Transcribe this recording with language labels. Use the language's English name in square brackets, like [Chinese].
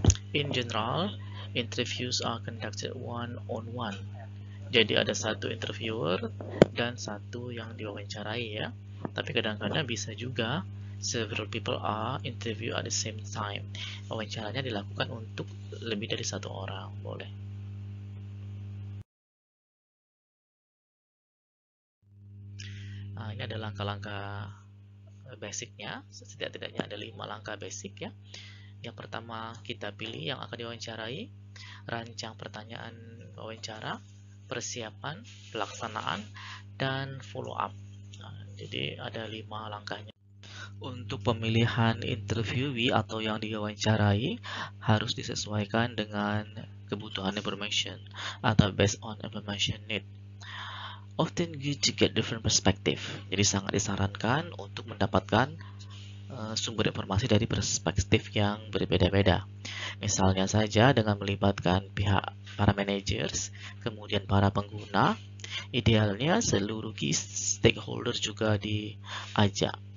[English] In general, interviews are conducted one-on-one. [Indonesian] Jadi ada satu interviewer dan satu yang diwawancarai ya. Tapi kadang-kadang bisa juga [English] several people are interview at the same time. [Indonesian] Wawancaranya dilakukan untuk lebih dari satu orang, boleh. Nah, ini ada langkah-langkah basicnya. Setidak-tidaknya ada 5 langkah basic ya. Yang pertama, kita pilih yang akan diwawancarai, rancang pertanyaan wawancara, persiapan, pelaksanaan, dan follow up. Nah, jadi ada 5 langkahnya. Untuk pemilihan interviewee atau yang diwawancarai harus disesuaikan dengan kebutuhan information atau [English] based on information need. Often good to get different perspective. [Indonesian] Jadi sangat disarankan untuk mendapatkan sumber informasi dari perspektif yang berbeda-beda. Misalnya saja dengan melibatkan pihak para managers, kemudian para pengguna, idealnya seluruh key stakeholder juga diajak.